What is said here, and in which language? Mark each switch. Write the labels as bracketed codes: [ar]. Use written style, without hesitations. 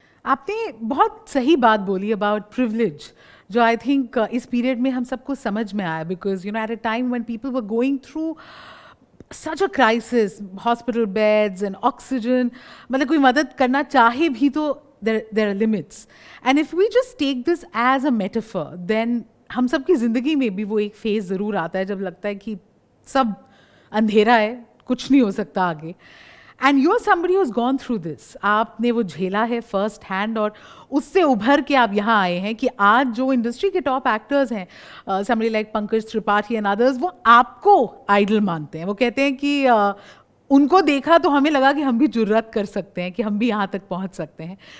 [hi] आपने बहुत सही बात बोली [en] about privilege, जो I think [hi] इस period में हम सबको समझ में आया, [en] because at a time when people were going through such a crisis, hospital beds and oxygen, [hi] मतलब कोई मदद करना चाहे भी तो [en] there are limits. And if we just take this as a metaphor, then [hi] हम सबकी ज़िंदगी में भी वो एक phase ज़रूर आता है जब लगता है कि सब अंधेरा है, कुछ नहीं हो सकता आगे. [en] And you're somebody who's gone through this. [hi] आपने वो झेला है [en] first hand [hi] और उससे उभर के आप यहाँ आए हैं कि आज जो इंडस्ट्री के टॉप एक्टर्स हैं, [en] somebody like [hi] Pankaj Tripathi [en] and others, [hi] वो आपको आइडल मानते हैं. वो कहते हैं कि उनको देखा तो हमें लगा कि हम भी जुर्रत कर सकते हैं, कि हम भी यहाँ तक पहुँच सकते हैं.